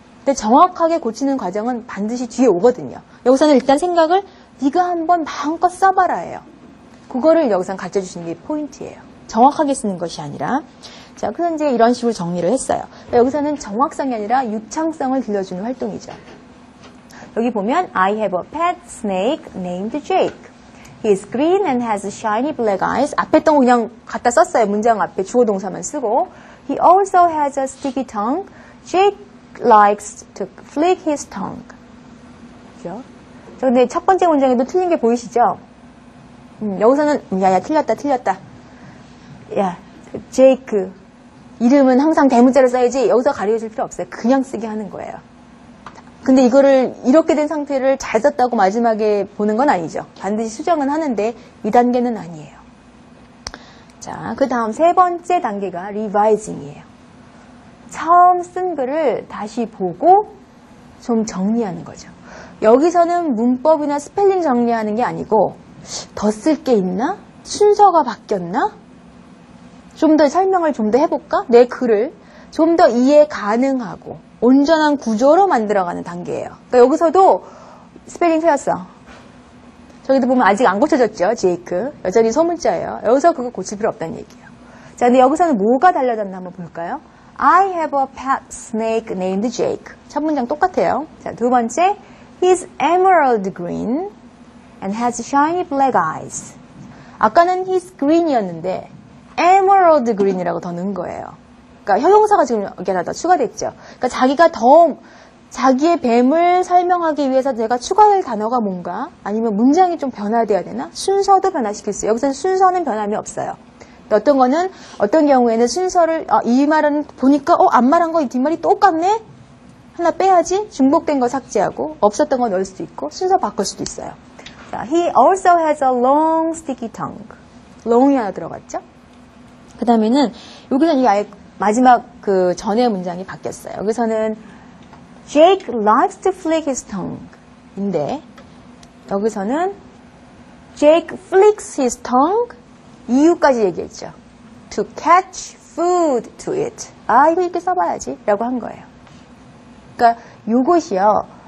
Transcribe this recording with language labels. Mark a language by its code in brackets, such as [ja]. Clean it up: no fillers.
[ko] 근데 정확하게 고치는 과정은 반드시 뒤에 오거든요. 여기서는 일단 생각을 네가 한번 마음껏 써봐라예요. 그거를 여기서 가르쳐주시는 게 포인트예요. 정확하게 쓰는 것이 아니라. 자, 그래서 이제 이런 식으로 정리를 했어요. 여기서는 정확성이 아니라 유창성을 들려주는 활동이죠. 여기 보면 [en] I have a pet snake named Jake. He is green and has shiny black eyes. [ko] 앞에 던 거 그냥 갖다 썼어요. 문장 앞에 주어 동사만 쓰고. [en] He also has a sticky tongue. Jake likes to flick his tongue. [ko] 그죠? 근데 첫 번째 문장에도 틀린 게 보이시죠? 여기서는 야야 틀렸다. 야 제이크 이름은 항상 대문자로 써야지 여기서 가려줄 필요 없어요. 그냥 쓰게 하는 거예요. 근데 이거를 이렇게 된 상태를 잘 썼다고 마지막에 보는 건 아니죠. 반드시 수정은 하는데 2단계는 아니에요. 자, 그 다음 세 번째 단계가 리바이징이에요. 처음 쓴 글을 다시 보고 좀 정리하는 거죠. 여기서는 문법이나 스펠링 정리하는 게 아니고 더 쓸 게 있나? 순서가 바뀌었나? 좀 더 설명을 좀 더 해볼까? 내 글을 좀 더 이해 가능하고 온전한 구조로 만들어가는 단계예요. 그러니까 여기서도 스펠링 틀렸어. 저기도 보면 아직 안 고쳐졌죠, 제이크. 여전히 소문자예요. 여기서 그거 고칠 필요 없다는 얘기예요. 자, 근데 여기서는 뭐가 달라졌나 한번 볼까요? [en] I have a pet snake named Jake. [ko] 첫 문장 똑같아요. 자, 두 번째, [en] he's emerald green and has shiny black eyes. [ko] 아까는 [en] he's green [ko] 이었는데 [en] emerald green [ko] 이라고 더 넣은 거예요. 그러니까 형용사가 지금 여기 하나 더 추가됐죠. 그러니까 자기가 더 자기의 뱀을 설명하기 위해서 내가 추가할 단어가 뭔가 아니면 문장이 좀 변화돼야 되나? 순서도 변화시킬 수 있어요. 여기서는 순서는 변함이 없어요. 어떤 거는 어떤 경우에는 순서를 이 말은 보니까 안 말한 거 이 뒷말이 똑같네? 하나 빼야지. 중복된 거 삭제하고 없었던 거 넣을 수도 있고 순서 바꿀 수도 있어요. 자, [en] he also has a long sticky tongue. [ko] long이 하나 들어갔죠? 그 다음에는 여기서는 이 아예 마지막 그 전의 문장이 바뀌었어요. 여기서는 [en] Jake likes to flick his tongue [ko] 인데 여기서는 [en] Jake flicks his tongue [ko] 이유까지 얘기했죠. [en] To catch food to eat. [ko] 이거 이렇게 써봐야지 라고 한 거예요. 그러니까 요것이요.